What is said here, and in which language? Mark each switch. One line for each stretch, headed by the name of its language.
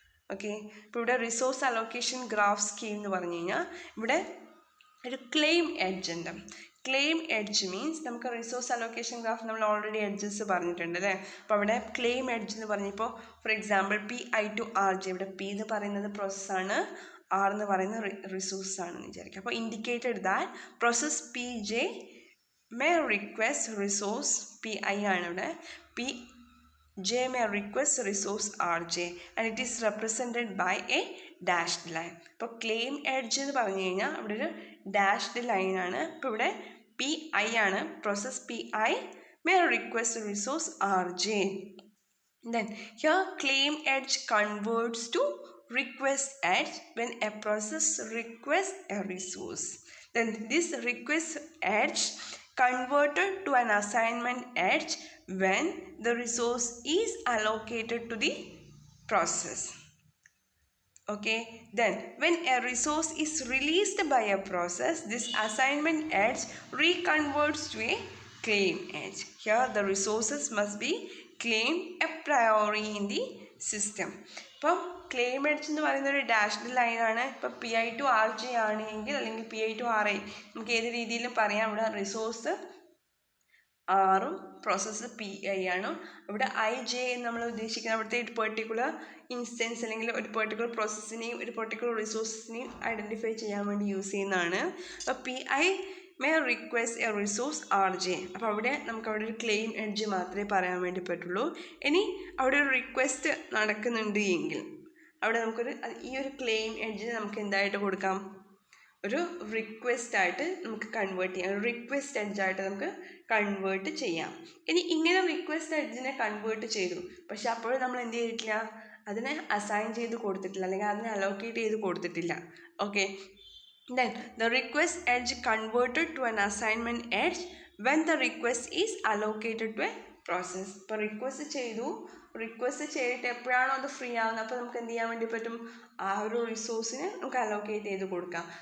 Malayalam: Okay, ഇപ്പോൾ ഇവിടെ resource allocation graph scheme എന്ന് പറഞ്ഞു കഴിഞ്ഞാൽ ഇവിടെ ഒരു ക്ലെയിം എഡ്ജ് ഉണ്ട്. ക്ലെയിം എഡ്ജ് മീൻസ് നമുക്ക് റിസോഴ്സ് അലോക്കേഷൻ ഗ്രാഫ് നമ്മൾ ഓൾറെഡി എഡ്ജസ് പറഞ്ഞിട്ടുണ്ട് അല്ലേ. അപ്പോൾ അവിടെ ക്ലെയിം എഡ്ജ് എന്ന് പറഞ്ഞപ്പോൾ for example PI to RJ, ഇവിടെ P എന്ന് പറയുന്നത് പ്രോസസ്സാണ്, R എന്ന് പറയുന്നത് റിസോഴ്സ് ആണെന്ന് വിചാരിക്കുക.
English: അപ്പോൾ indicated that process PJ may request resource PI
Malayalam: ആണ് ഇവിടെ,
English: PJ may request resource RJ and it is represented by a dashed line.
Malayalam: ഇപ്പോൾ ക്ലെയിം എഡ്ജ് എന്ന് പറഞ്ഞു കഴിഞ്ഞാൽ അവിടെ ഒരു ഡാഷ്ഡ് ലൈനാണ്. ഇപ്പോൾ ഇവിടെ PI ആണ്,
English: Process PI may request resource RJ. Then here claim edge converts to request edge when a process requests a resource. Then this request edge converted to an assignment edge when the resource is allocated to the process. Okay, then when a resource is released by a process, this assignment edge reconverts to a claim edge. Here the resources must be claimed a priori in the system.
Malayalam: ഇപ്പം claim edge എന്ന് പറയുന്ന ഒരു dashed ലൈനാണ്. ഇപ്പം PI to RJ ആണെങ്കിൽ അല്ലെങ്കിൽ PI to RI നമുക്ക് ഏത് രീതിയിലും പറയാം. ഇവിടെ റിസോഴ്സ് ആറും പ്രോസസ്സ് PI ആണ്. ഇവിടെ IJ എന്ന് നമ്മൾ ഉദ്ദേശിക്കുന്നത് അവിടുത്തെ ഒരു പെർട്ടിക്കുലർ ഇൻസ്റ്റൻസ് അല്ലെങ്കിൽ ഒരു പെർട്ടിക്കുലർ പ്രോസസ്സിനെയും ഒരു പെർട്ടിക്കുലർ റിസോഴ്സിനെയും ഐഡൻറ്റിഫൈ ചെയ്യാൻ വേണ്ടി യൂസ് ചെയ്യുന്നതാണ്.
English: അപ്പോൾ PI may request a resource RJ.
Malayalam: അപ്പോൾ അവിടെ നമുക്ക് അവിടെ ഒരു ക്ലെയിം എഡ്ജ് മാത്രമേ പറയാൻ വേണ്ടി പറ്റുള്ളൂ. ഇനി അവിടെ ഒരു റിക്വസ്റ്റ് നടക്കുന്നുണ്ട് എങ്കിൽ അവിടെ നമുക്കൊരു ഈ ഒരു ക്ലെയിം എഡ്ജിന് നമുക്ക് എന്തായിട്ട് കൊടുക്കാം, ഒരു റിക്വസ്റ്റ് ആയിട്ട് നമുക്ക് കൺവേർട്ട് ചെയ്യാം, ഒരു റിക്വസ്റ്റ് എഡ്ജായിട്ട് നമുക്ക് കൺവേർട്ട് ചെയ്യാം. ഇനി ഇങ്ങനെ റിക്വസ്റ്റ് എഡ്ജിനെ കൺവേർട്ട് ചെയ്തു, പക്ഷെ അപ്പോഴും നമ്മൾ എന്ത് ചെയ്തിട്ടില്ല, അതിനെ അസൈൻ ചെയ്ത് കൊടുത്തിട്ടില്ല അല്ലെങ്കിൽ അതിനെ അലോക്കേറ്റ് ചെയ്ത് കൊടുത്തിട്ടില്ല.
English: Okay, then the request edge converted to an assignment edge when the request is allocated to a process.
Malayalam: ഇപ്പോൾ റിക്വസ്റ്റ് ചെയ്തിട്ട് എപ്പോഴാണോ അത് ഫ്രീ ആവുന്നത് അപ്പോൾ നമുക്ക് എന്ത് ചെയ്യാൻ വേണ്ടി പറ്റും, ആ ഒരു റിസോഴ്സിന് നമുക്ക് അലോക്കേറ്റ് ചെയ്ത് കൊടുക്കാം.